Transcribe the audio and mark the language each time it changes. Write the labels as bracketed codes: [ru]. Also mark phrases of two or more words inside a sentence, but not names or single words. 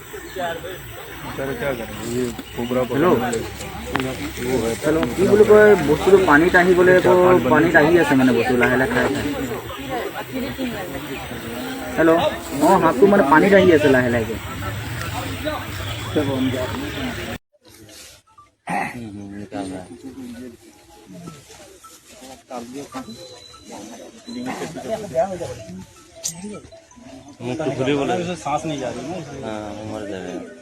[hi] क्या करेंगे ये कोबरा [en] hello hello [as] কি বুলি কয় বস্তুটো পানীত আহিবলৈ পানীত আহি আছে মানে বস্তু লাহে লাহে খাই খাই হেল্ল' অঁ হাতটো মানে পানীত আহি আছে লাহে লাহে [hi] मुख तो खुली बोला सांस नहीं जा रही ना हाँ मर जाएगा